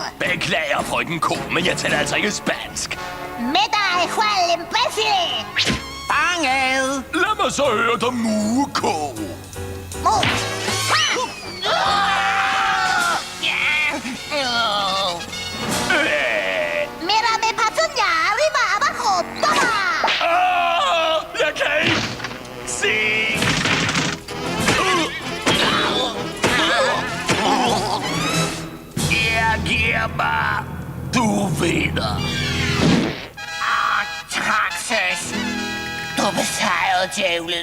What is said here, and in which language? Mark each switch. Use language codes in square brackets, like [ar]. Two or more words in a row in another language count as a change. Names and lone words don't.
[da] Beklager, frøken Ko, men jeg taler altså ikke spansk. Middag, Juan Imbécil! Fanget! Lad mig så høre dig, Muko. Mus! [es] Mira me patrulha arriba abajo, toma! [da] Jeg kan ikke se. Jeg giver mig. Du vinder. Tak, søs. Du besejrede djævlen.